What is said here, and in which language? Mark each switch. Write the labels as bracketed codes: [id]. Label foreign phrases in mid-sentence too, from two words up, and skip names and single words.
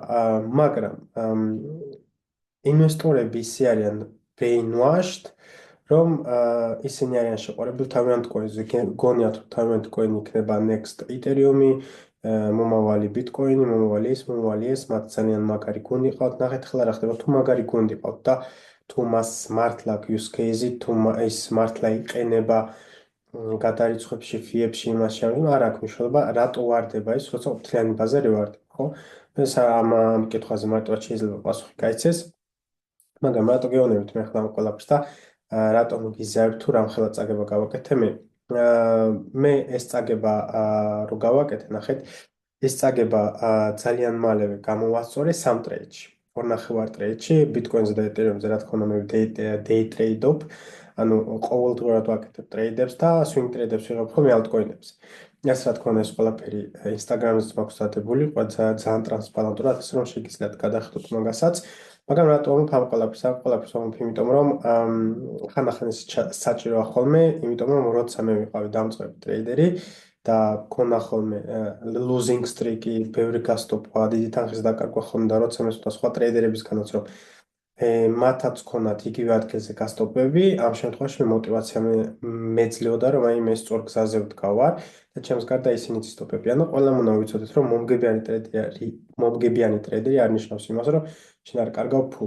[ka] მაგრამ ინვესტორები ისე არიან brainwashed, რომ ისინი არიან შეყვარებული თავიანთ coin-ზე, გონიათ რომ თავიანთ coin იქნება next Ethereum-ი, მომავალი Bitcoin-ი, მომავალი ეს, მათ ძალიან მაგარი გუნდი ყავთ, ნახეთ ახლა რა ხდება, თუ მაგარი გუნდი ყავთ და თუ მას მართლა [en] use case- [ka] ი, თუ ის მართლა იყენება გადარიცხვებში, ფიებში, იმაში, არ აქვს მნიშვნელობა, რატო ვარდება ის, როცა ოფლაინ ბაზარი ვარდება, ხო? ეს ამ კითხვაზე მარტივად შეიძლება პასუხი გაიცეს. მაგრამ რატო გეუბნებით მე ახლა ამ ყველაფერს და რატომ გიზარდ თუ რამხელა წაგება გავაკეთე მე? მე ეს წაგება რო გავაკეთე, ნახეთ, ეს წაგება ძალიან მალევე გამოვასწორე სამ ტრეიდში. 2.5 ტრეიდში Bitcoin-ზე და Ethereum-ზე, რა თქმა უნდა, მე [en] day trade- [ka] ობ, ანუ ყოველდღურად ვაკეთებ ტრეიდებს და swing ტრეიდებს ვიღებ ხოლმე altcoin-ებზე. ეს რა თქმა უნდა, ეს ყველაფერი Instagram-ზე მაქვს დადებული, ძალიან ტრანსპარენტულად, ასე რომ შეგიძლიათ გადახედოთ მაგასაც. მაგრამ რატომ ამ ყველაფერს ვამბობ, იმიტომ რომ ხანდახან ეს საჭიროა ხოლმე, იმიტომ რომ როცა მე ვიყავი დამწყები ტრეიდერი და მქონდა ხოლმე [en] losing streak- [ka] ი, ბევრი გასტოპვა, დიდი თანხის დაკარგვა ხოლმე და როცა მე სხვა ტრეიდერებისგანაც რომ მათაც ქონათ იგივე ადგილზე გასტოპები, ამ შემთხვევაში მოტივაცია მეძლეოდა, რომ აი მე სწორ გზაზე ვდგავარ და ჩემს გარდა ისინიც ისტოპებიან და ყველამ უნდა ვიცოდეთ, რომ მომგებიანი ტრეიდერი არ ნიშნავს იმას, რომ შენ არ კარგავ ფულს.